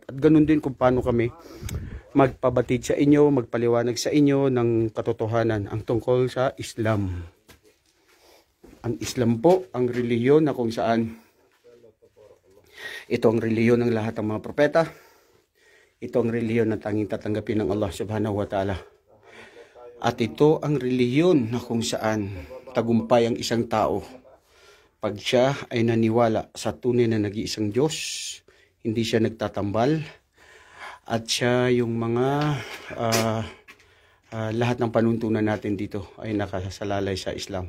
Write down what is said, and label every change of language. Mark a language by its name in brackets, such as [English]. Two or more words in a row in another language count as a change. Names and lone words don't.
[Filipino] At ganun din kung paano kami magpabatid sa inyo, magpaliwanag sa inyo ng katotohanan ang tungkol sa Islam. Ang Islam po, ang relihiyon na kung saan ito ang relihiyon ng lahat ng mga propeta. Ito ang relihiyon na tanging tatanggapin ng [Arabic] الله سبحانه وتعالى. [Filipino] At ito ang relihiyon na kung saan tagumpay ang isang tao pag siya ay naniwala sa tunay na nag-iisang Diyos, hindi siya nagtatambal, at siya yung mga lahat ng panuntunan natin dito ay nakasalalay sa Islam.